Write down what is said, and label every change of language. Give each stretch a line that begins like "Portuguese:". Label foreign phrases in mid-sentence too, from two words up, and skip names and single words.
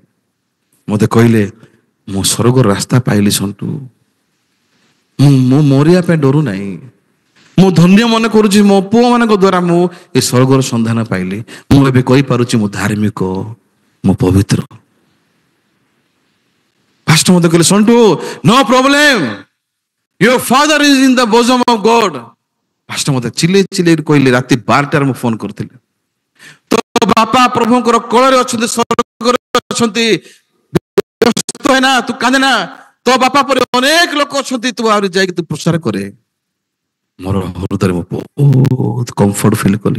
Odia: ମତେ କହିଲେ ମୁଁ ସ୍ୱର୍ଗର ରାସ୍ତା ପାଇଲି ସଣ୍ଟୁ, ମୁଁ ମରିବା ପାଇଁ ଡରୁ ନାହିଁ। ମୁଁ ଧନ୍ୟ ମନେ କରୁଛି ମୋ ପୁଅ ମାନଙ୍କ ଦ୍ୱାରା ମୁଁ ଏ ସ୍ୱର୍ଗର ସନ୍ଧାନ ପାଇଲି। ମୁଁ ଏବେ କହିପାରୁଛି ମୁଁ ଧାର୍ମିକ, ମୁଁ ପବିତ୍ର। ପାଷ୍ଟର ମତେ କହିଲେ
English: ସଣ୍ଟୁ no problem, your father is in the bosom of God.
Odia: ପାଷ୍ଟର ମତେ ଚିଲେଇ ଚିଲେଇ କହିଲେ, ରାତି 12ଟାରେ ମୁଁ ଫୋନ କରିଥିଲି, ତୋ ବାପା ପ୍ରଭୁଙ୍କର କୋଳରେ ଅଛନ୍ତି, ସ୍ୱର୍ଗରେ ଅଛନ୍ତି, ବ୍ୟସ୍ତ ହେନା, ତୁ କାନ୍ଦେ ନା, ତୋ ବାପା ପରେ ଅନେକ ଲୋକ ଅଛନ୍ତି, ତୁ ଆହୁରି ଯାଇକି ତୁ ପ୍ରଚାର କରେ। ମୋର ହୃଦୟରେ ମୁଁ ବହୁତ
English: comfort feel
Odia: କଲି।